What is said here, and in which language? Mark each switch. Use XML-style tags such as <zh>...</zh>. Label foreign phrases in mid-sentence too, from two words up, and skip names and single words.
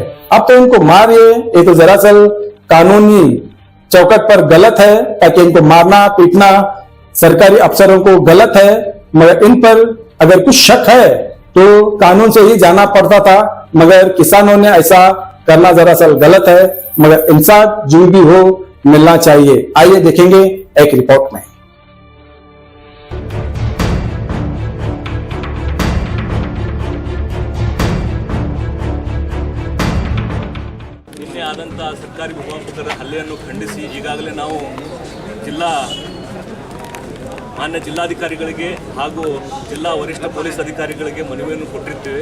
<hi>अब तो इनको मारिए, ये तो दरअसल कानूनी चौकट पर गलत है, ताकि इनको मारना पीटना सरकारी अफसरों को गलत है, मगर इन पर अगर कुछ शक है तो कानून से ही जाना पड़ता था, मगर किसानों ने ऐसा करना दरअसल गलत है, मगर इंसाफ जो भी हो मिलना चाहिए। आइए देखेंगे एक रिपोर्ट में।</hi> <kn>ನಿನ್ನೆ ಆದಂಥ ಸರ್ಕಾರಿ ಭೂಮಾಪಕರ ಹಲ್ಲೆಯನ್ನು ಖಂಡಿಸಿ ಈಗಾಗಲೇ ನಾವು ಮಾನ್ಯ ಜಿಲ್ಲಾಧಿಕಾರಿಗಳಿಗೆ ಹಾಗೂ ಜಿಲ್ಲಾ ವರಿಷ್ಠ ಪೊಲೀಸ್ ಅಧಿಕಾರಿಗಳಿಗೆ ಮನವಿಯನ್ನು ಕೊಟ್ಟಿರ್ತೇವೆ।</kn>